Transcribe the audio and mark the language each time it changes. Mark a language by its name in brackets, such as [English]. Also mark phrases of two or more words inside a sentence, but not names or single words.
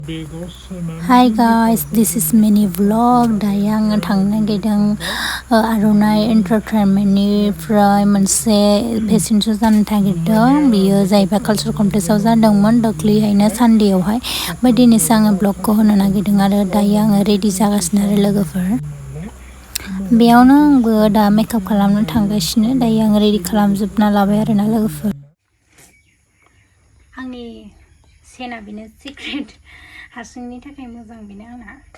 [English] Hi guys, this is mini vlog. [Bodo] Dayo आङो थांनो नागिरदों Aronnai Entertainmentjwng मोनसे [English] fashion show [Bodo] जानो नागिरदों। बियो जाहैबाय [English] culture complex [Bodo] जादोंमोन दाख्लैहायनो सानडेआवहाय। ओमफ्राय दिनैसो आङो ब्लगखौ होनो नागिरदों आरो दायो आङो रेडि जागासिनो आरो लोगोफोर। बेयावनो आंबो दा मेकआप खालामनो थांगासिनो। दायो आङो रेडि खालामजोबना लाबाय आरोना लोगोफोर। आंनि सेना बेनो सिक्रेट हारसिंनि थाखाय मोजां बेनो आंना।